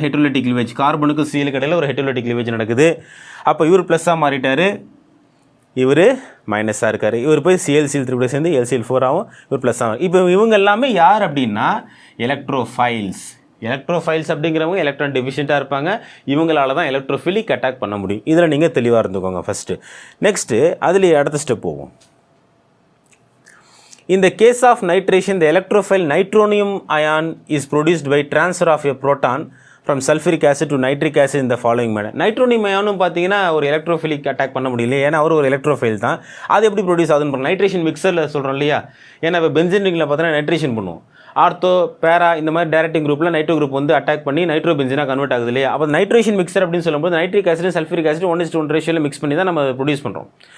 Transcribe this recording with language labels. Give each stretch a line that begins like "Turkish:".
Tamil: ஹெட்ரோலைட்டிக் cleavage, கார்பனுக்கு CL கடையில் ஒரு ஹெட்ரோலைட்டிக் cleavage நடக்குது. அப்போ இவர் ப்ளஸ்ஸாக மாறிட்டார், இவர் மைனஸாக இருக்கார். இவர் போய் ClCl3 சேர்ந்து LCl4 ஆகும், இவர் ப்ளஸ் ஆகும். இப்போ இவங்க எல்லாமே யார் அப்படின்னா எலக்ட்ரோஃபைல்ஸ். எலக்ட்ரோஃபைல்ஸ் அப்படிங்கிறவங்க எலக்ட்ரான் டெஃபிஷியண்ட்டாக இருப்பாங்க. இவங்களால தான் எலக்ட்ரோஃபிலிக் அட்டாக் பண்ண முடியும். இதில் நீங்கள் தெளிவாக இருந்துக்கோங்க ஃபஸ்ட்டு. நெக்ஸ்ட்டு அதுலேயே அடுத்த ஸ்டெப் போவோம்.
English: In the case of nitration, the electrophile nitronium ion is produced by transfer of a proton from sulfuric acid to nitric acid in the following manner.
Tamil: Nitronium அயானும் பார்த்தீங்கன்னா ஒரு எலக்ட்ரோஃபிலிக் அட்டாக் பண்ண முடியல, ஏன்னா அவர் ஒரு electrophile தான். அது எப்படி ப்ரொடியூஸ் ஆகுதுன்னு நைட்ரேஷன் மிக்சரில் சொல்கிறோம் இல்லையா. ஏன்னா இப்போ பென்சின் ரிங்கில் பார்த்தீங்கன்னா நைட்ரேஷன் பண்ணுவோம். ஆர்த்தோ பேரா இந்த மாதிரி டைரக்டிங் குரூப்பில் நைட்ரோ குரூப் வந்து அட்டாக் பண்ணி நைட்ரோ பென்சினாக கன்வெர்ட் ஆகுது இல்லையா. அப்போ நைட்ரேஷன் மிக்சர் அப்படின்னு சொல்லும்போது நைட்ரிக் ஆசிட் சல்ஃபரிக் ஆசிட் 1:1 ரேஷியோவில் மிக்ஸ் பண்ணி தான் நம்ம ப்ரொடியூஸ் பண்ணுறோம்.